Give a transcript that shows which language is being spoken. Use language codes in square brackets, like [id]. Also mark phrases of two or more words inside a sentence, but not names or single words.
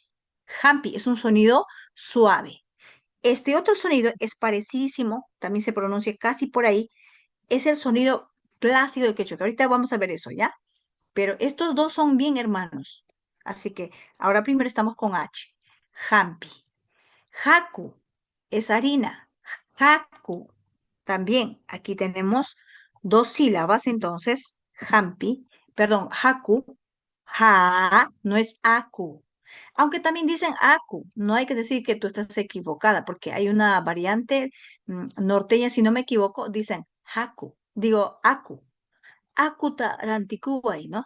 [es] Hampi es un sonido suave. Este otro sonido es parecidísimo, también se pronuncia casi por ahí, es el sonido clásico del quechua, que ahorita vamos a ver eso, ¿ya? Pero estos dos son bien hermanos. Así que ahora primero estamos con H. Hampi. Haku es harina. Haku. También aquí tenemos dos sílabas, entonces, Hampi, perdón, Haku, Ha, no es Aku. Aunque también dicen Aku, no hay que decir que tú estás equivocada, porque hay una variante norteña, si no me equivoco, dicen Haku, digo Aku, [qu] Akuta rantikuwai, [es] ¿no?